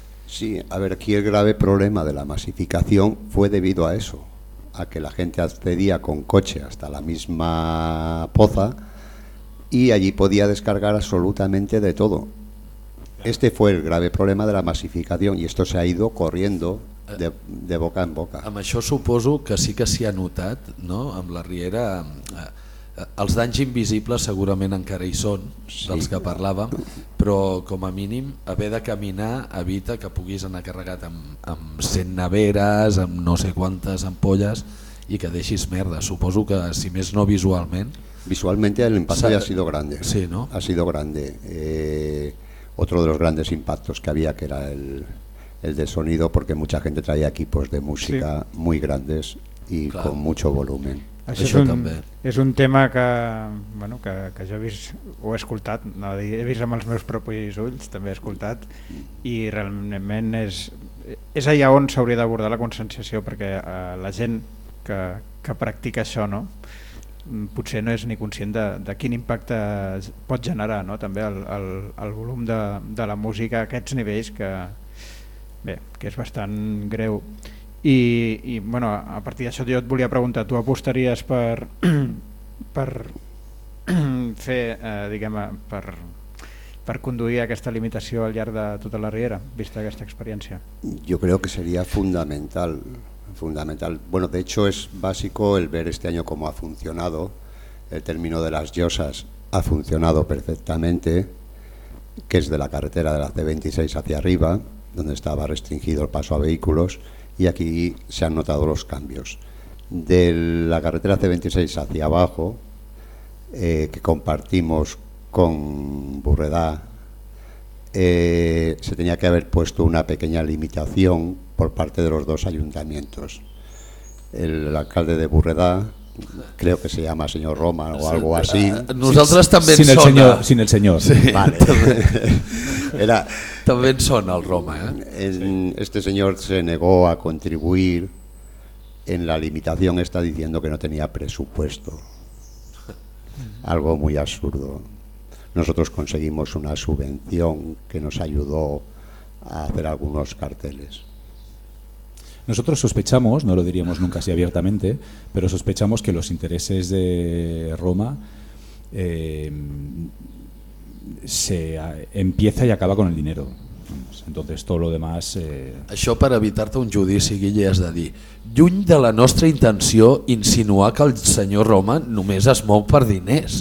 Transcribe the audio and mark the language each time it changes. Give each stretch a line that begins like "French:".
Spanish: Sí, a ver, aquí el grave problema de la masificación fue debido a eso, a que la gente accedía con coche hasta la misma poza y allí podía descargar absolutamente de todo. Este fue el grave problema de la masificación y esto se ha ido corriendo de boca en boca.
Catalan: Amb això suposo que sí que s'hi ha notat, no?, amb la riera. Els danys invisibles segurament encara hi són, dels que parlàvem, però com a mínim haver de caminar evita que puguis anar carregat amb 100 neveres, amb no sé quantes ampolles i que deixis merda. Suposo que, si més no visualment...
Spanish: Visualmente el impacto ya ha sido grande. Sí, ¿no? Ha sido grande. Otro de los grandes impactos que había, que era el de sonido, porque mucha gente traía equipos de música, sí, muy grandes y, claro, con mucho volumen.
Catalan: Això és un tema que, bueno, que jo he vist o he escoltat, no, he vist amb els meus propis ulls, també he escoltat, i realment és allà on s'hauria d'abordar la conscienciació, perquè la gent que practica això, no? potser no és ni conscient de quin impacte pot generar, no? També el volum de la música a aquests nivells, que bé, que és bastant greu. I bueno, a partir d'això jo et volia preguntar, tu apostaries per fer, diguem, per conduir aquesta limitació al llarg de tota la riera, vista aquesta experiència? Jo crec que seria fundamental.
Spanish: Bueno, de hecho es básico el ver este año cómo ha funcionado. El término de las llosas ha funcionado perfectamente, que es de la carretera de la C26 hacia arriba, donde estaba restringido el paso a vehículos, y aquí se han notado los cambios. De la carretera C26 hacia abajo, que compartimos con Burredá, se tenía que haber puesto una pequeña limitación por parte de los dos ayuntamientos. El alcalde de Burredá, creo que se llama señor Roma o algo así.
Catalan: Nosaltres també sin el sona. Sin el senyor.
Spanish: Sí. Vale.
Catalan: Era, també en sona el Roma.
Spanish: Este señor se negó a contribuir en la limitación, está diciendo que no tenía presupuesto. Algo muy absurdo. Nosotros conseguimos una subvención que nos ayudó a hacer algunos carteles. Nosotros sospechamos, no lo diríamos nunca así abiertamente, pero sospechamos que los intereses de Roma se empieza y acaba con el dinero. Entonces todo lo demás...
Catalan: Això per evitar-te un judici, Guille, has de dir, lluny de la nostra intenció insinuar que el senyor Roma només es mou per diners.